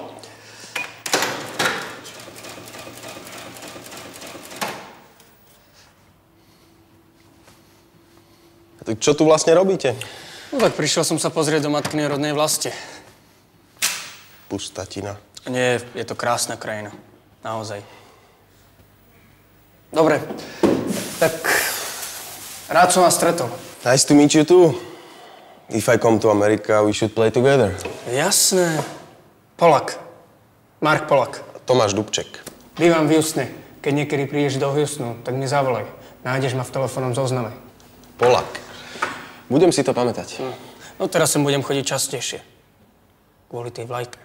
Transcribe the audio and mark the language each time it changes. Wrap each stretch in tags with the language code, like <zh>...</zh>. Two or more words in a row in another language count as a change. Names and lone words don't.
<sk>Tak čo tu vlastne robíte? No tak prišiel som sa pozrieť do matkinej rodnej vlasti. Pustatina. Nie, je to krásna krajina. Naozaj. Dobre, tak rád som vás stretol.</sk> <en>Nice to meet you too. If I come to America, we should play together.</en> <sk>Jasné. Polak. Mark Polak. Tomáš Dubček. Bývam v Houstone. Keď niekedy prídeš do Houstonu, tak mi zavolaj. Nájdeš ma v telefónnom zozname. Polak. Budem si to pamätať. No teraz sem budem chodiť častejšie. Kvôli tej vlajke.</sk>